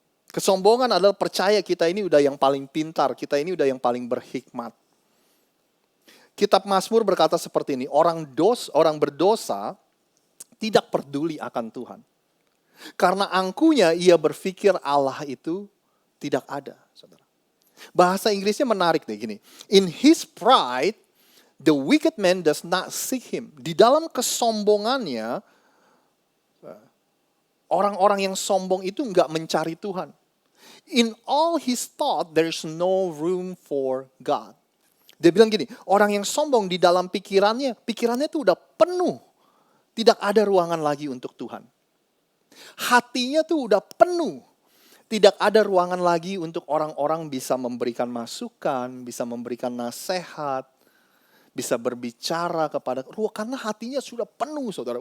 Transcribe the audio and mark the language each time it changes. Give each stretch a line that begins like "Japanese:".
Indonesian: Kesombongan adalah percaya kita ini udah yang paling pintar, kita ini udah yang paling berhikmat. Kitab Mazmur berkata seperti ini, orang berdosa tidak peduli akan Tuhan. Karena angkuhnya ia berpikir Allah itu tidak ada, saudara. Bahasa Inggrisnya menarik nih gini.
English: In his pride, the wicked man does not seek him.
Indonesian: Di dalam kesombongannya, orang-orang yang sombong itu enggak mencari Tuhan.
English: In all his thought, there's no room for God.
Indonesian: Dia bilang gini, orang yang sombong di dalam pikirannya itu udah penuh. Tidak ada ruangan lagi untuk Tuhan. Hatinya tuh udah penuh. Tidak ada ruangan lagi untuk orang-orang bisa memberikan masukan, bisa memberikan nasihat, bisa berbicara kepada, karena hatinya sudah penuh, saudara.